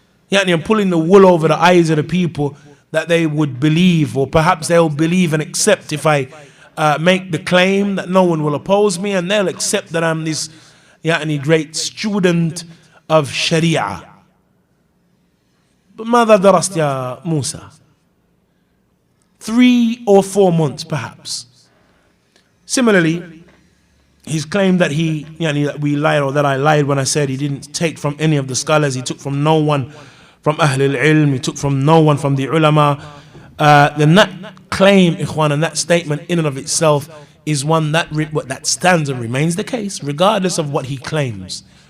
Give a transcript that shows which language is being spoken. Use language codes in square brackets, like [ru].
[en] I'm pulling the wool over the eyes of the people that they would believe, or perhaps they'll believe and accept if I make the claim that no one will oppose me, and they'll accept that I'm this great student of Sharia. [ar] But ماذا درست يا موسى? [en] 3 or 4 months perhaps. Similarly, he's claimed that that we lied, or that I lied when I said he didn't take from any of the scholars. He took from no one from Ahl al-Ilm. He took from no one from the ulama. Then that claim, ikhwan, and that statement in and of itself is one that stands and remains the case, regardless of what he claims.